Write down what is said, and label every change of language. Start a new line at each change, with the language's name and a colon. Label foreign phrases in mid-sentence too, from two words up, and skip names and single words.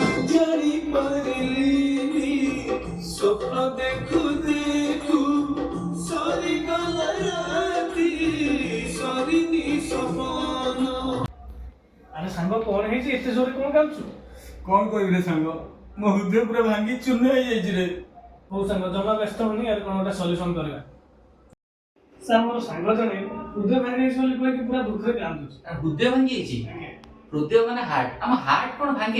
Odia: ଜାଣି ପାରିନି ସ୍ୱପ୍ନ ଦେଖୁ ଦେଖୁ ସରି ଗଲା ରାତି ସରିନି ସପନ। ଆରେ ସାଙ୍ଗ କଣ ହେଇଛି ଏତେ ଜୋରେ କଣ ଗାଉଛୁ? କଣ କହିବି ରେ ସାଙ୍ଗ, ମୋ ହୃଦୟ ପୁରା ଭାଙ୍ଗି ଚୂର୍ଣ୍ଣ ହେଇଯାଇଛି ରେ। ହଉ ସାଙ୍ଗ ଜମା ବ୍ୟସ୍ତ ହଉନି, ଆରେ କଣ ଗୋଟେ ସଲ୍ୟୁସନ କରିବା। ସାର୍ ମୋର ସାଙ୍ଗ ଜଣେ ହୃଦୟ ଭାଙ୍ଗି ଯାଇଛି ବୋଲି କହିକି ପୁରା ଦୁଃଖରେ କାନ୍ଦୁଛି। ହୃଦୟ ଭାଙ୍ଗି ଯାଇଛି? ହୃଦୟ ମାନେ ହାର୍ଟ। ଆମ ହାର୍ଟ କଣ ଭାଙ୍ଗେ?